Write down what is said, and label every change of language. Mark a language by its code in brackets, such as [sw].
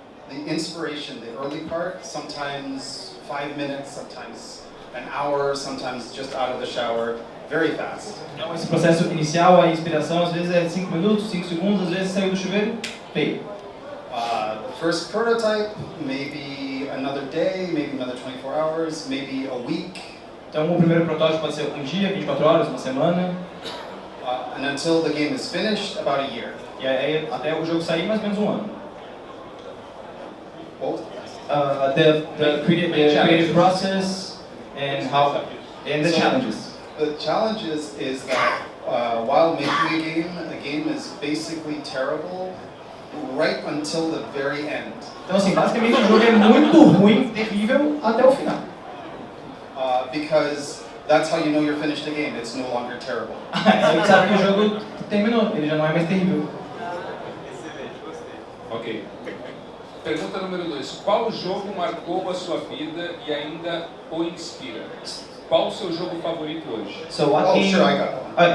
[en] The inspiration, the early part, sometimes 5 minutes, sometimes an hour, sometimes just out of the shower, very fast. [pt] Então esse processo inicial, a inspiração, às vezes é 5 minutos, 5 segundos, às vezes saiu do chuveiro, feio. [en] The first prototype, maybe another day, maybe another 24 hours, maybe a week. [pt] Então o primeiro protótipo pode ser um dia, 24 horas, uma semana. [en] And until the game is finished, about a year. [pt] E aí até o jogo sair, mais ou menos um ano. [en] Both? The creative process and the challenges. The challenges is that while making a game is basically terrible right until the very end. [pt] Então assim, basicamente o jogo é muito ruim, terrível até o final. [en] Because that's how you know you're finished the game. It's no longer terrible. [pt] Aí sabe que o jogo terminou, ele já não é mais terrível. Ok. Pergunta número 2. Qual jogo marcou a sua vida e ainda o inspira? Qual o seu jogo favorito hoje? [en] So what game... Sure, I got one.